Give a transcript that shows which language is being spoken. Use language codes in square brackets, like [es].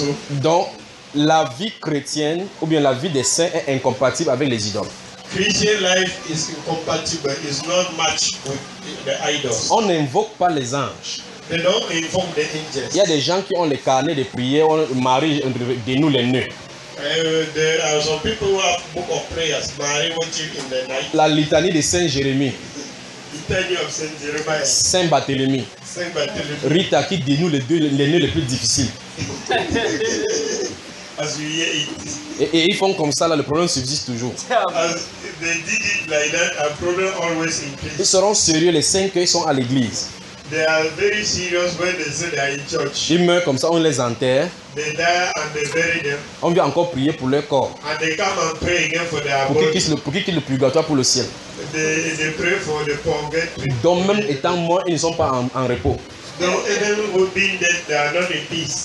[fr] Donc, la vie chrétienne ou bien la vie des saints est incompatible avec les idoles. [en] Christian life is incompatible, is not match with the idols. [fr] On n'invoque pas les anges. [en] They don't invoke the angels. [fr] Il y a des gens qui ont les carnets de prière, Marie dénoue les nœuds. [en] There are some people who have book of prayers, Marie watching in the night. [fr] La litanie de Saint Jérémie. [en] Litanie of Saint Jeremiah. [fr] Saint Barthélemy. Saint Barthélemy. Rita qui dénoue les deux les nœuds les plus difficiles. [en] As you hear it. [fr] Et ils font comme ça là, le problème subsiste toujours. [en] As they did it like that, a problem always increases. [fr] Ils seront sérieux les cinq qu'ils sont à l'église. [en] They are very serious when they say they are in church. [fr] Ils meurent comme ça, on les enterre. [en] They die and they bury them. [fr] On vient encore prier pour leur corps. [en] And they come and pray again for their body. [fr] Pour qu'ils le purgatoire pour le ciel. [en] They pray for the purgatory. [fr] Donc même étant morts, ils ne sont pas en repos. [en] Though even being dead, they are not in peace.